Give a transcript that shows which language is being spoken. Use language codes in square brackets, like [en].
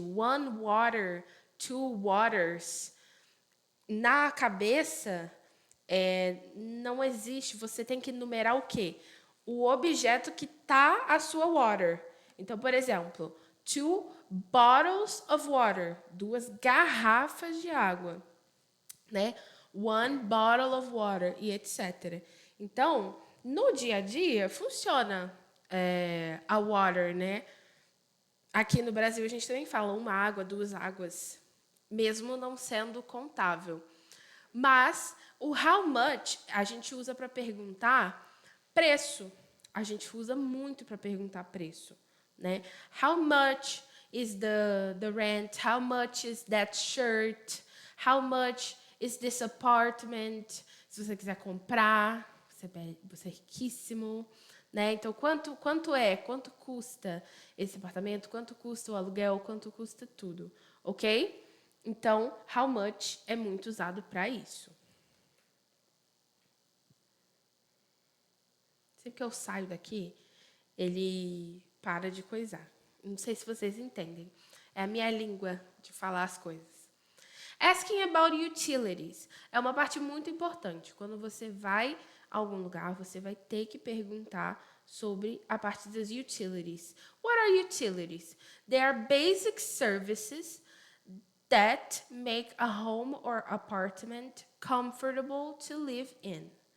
[en] One water, two waters. [pt] Na cabeça, não existe. Você tem que enumerar o quê? O objeto que está a sua water. Então, por exemplo, [en] two bottles of water, [pt] 2 garrafas de água, né? [en] One bottle of water [pt] e etc. Então, no dia a dia, funciona a water, né? Aqui no Brasil, a gente também fala uma água, 2 águas, mesmo não sendo contável. Mas o how much a gente usa para perguntar preço. A gente usa muito para perguntar preço, né? [en] How much is the rent? How much is that shirt? How much is this apartment? [pt] Se você quiser comprar, você é riquíssimo, né? Então, quanto custa esse apartamento? Quanto custa o aluguel? Quanto custa tudo, ok? Então, how much é muito usado para isso. Sempre que eu saio daqui, ele para de coisar. Não sei se vocês entendem. É a minha língua de falar as coisas. [en] Asking about utilities [pt] é uma parte muito importante. Quando você vai a algum lugar, você vai ter que perguntar sobre a parte das utilities. [en] What are utilities? They are basic services that make a home or apartment comfortable to live in.